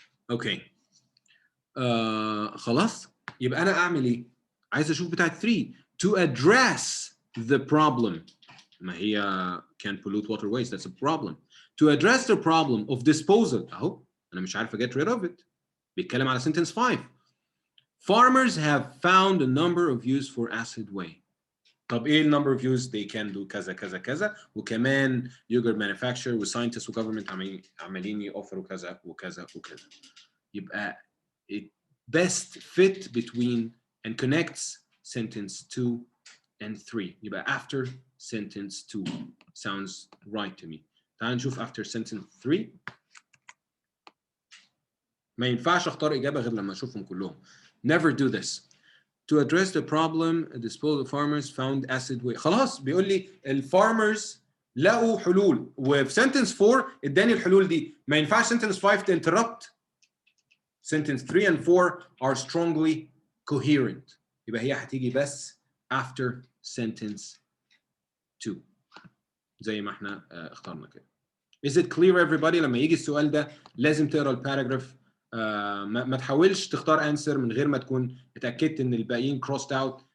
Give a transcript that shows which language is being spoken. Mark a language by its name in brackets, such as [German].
[Arabic] اوكي خلاص يبقى انا اعمل ايه؟ عايز اشوف بتاعت 3 [English] to address the problem. [Arabic] ما هي [English] can pollute waterways, that's a problem. To address the problem of disposal [Arabic] اهو انا مش عارف [English] get rid of it. [Arabic] بيتكلم على sentence 5. [English] Farmers have found a number of use for acid whey. [Arabic] طب ايه [English] number of use they can do [Arabic] كذا كذا كذا وكمان [English] yogurt manufacturer [Arabic] و scientists و government عمالين يوفروا كذا وكذا وكذا. يبقى [English] best fit between and connects sentence 2 and 3. [Arabic] يبقى after sentence 2 [English] sounds right to me. [Arabic] تعال نشوف after sentence 3. ما ينفعش اختار اجابه غير لما اشوفهم كلهم. [English] Never do this. To address the problem, the farmers found acid waste. [Arabic] خلاص بيقول لي الفارمرز لقوا حلول، وفي sentence 4 اداني الحلول دي. ما ينفعش sentence 5 تinterrupt. [English] Sentence 3 and 4 are strongly coherent. [Arabic] يبقى هي هتيجي بس [English] after sentence 2 [Arabic] زي ما احنا اخترنا كده. [English] Is it clear everybody؟ [Arabic] لما يجي السؤال ده لازم تقرا الباراجراف. ما تحاولش تختار انسر من غير ما تكون اتاكدت ان الباقيين [English] crossed out.